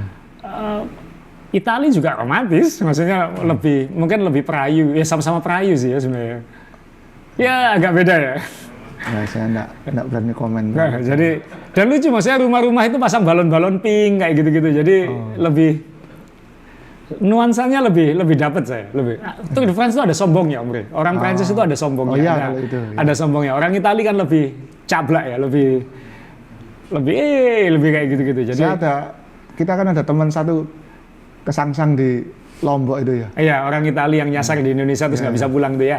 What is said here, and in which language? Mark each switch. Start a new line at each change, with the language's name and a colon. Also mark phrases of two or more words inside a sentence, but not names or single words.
Indonesian: Italia juga romantis, maksudnya mungkin lebih perayu. Ya sama-sama perayu sih ya sebenarnya. Ya agak beda ya. Ya, saya enggak berani komen. Nah, jadi dan lucu maksudnya rumah-rumah itu pasang balon-balon pink kayak gitu-gitu. Jadi lebih nuansanya lebih dapat saya. Tour de France itu ada sombongnya, Om Rey. Orang Prancis itu ada sombongnya. Oh iya, ada, kalau itu. Ya. Ada sombongnya. Orang Itali kan lebih cablak ya, lebih kayak gitu-gitu. Jadi kita kan ada teman satu kesangsang di Lombok itu ya. Iya, orang Itali yang nyasar di Indonesia terus nggak bisa pulang tuh ya.